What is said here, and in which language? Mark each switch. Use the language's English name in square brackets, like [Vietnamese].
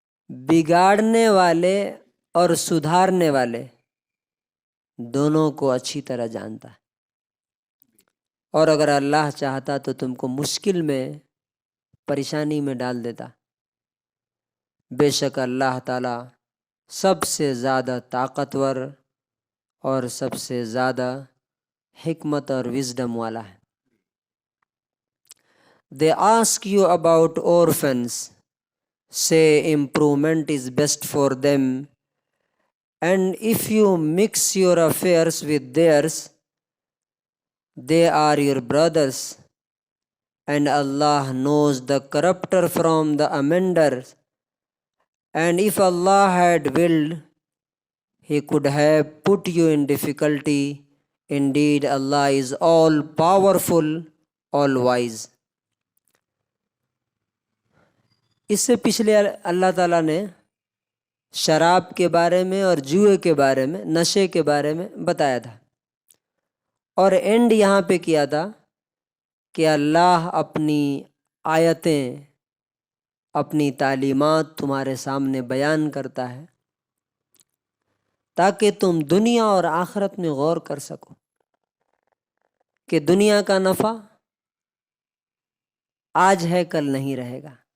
[Urdu] بگاڑنے والے اور سدھارنے والے دونوں کو اچھی طرح جانتا ہے، اور اگر اللہ چاہتا تو تم کو مشکل میں، پریشانی میں ڈال دیتا۔ بے شک اللہ تعالی سب سے زیادہ طاقتور اور سب سے زیادہ حکمت اور وزڈم والا ہے۔ [English] They ask you about orphans. Say improvement is best for them, and if you mix your affairs with theirs, they are your brothers, and Allah knows the corrupter from the amender. And if Allah had willed, He could have put you in difficulty. Indeed, Allah is all powerful, all wise. [Urdu] اس سے پچھلے اللہ تعالیٰ نے شراب کے بارے میں اور جوئے کے بارے میں، نشے کے بارے میں بتایا تھا، اور اینڈ یہاں پہ کیا تھا کہ اللہ اپنی آیتیں، اپنی تعلیمات تمہارے سامنے بیان کرتا ہے تاکہ تم دنیا اور آخرت میں غور کر سکو کہ دنیا کا نفع آج ہے، کل نہیں رہے گا،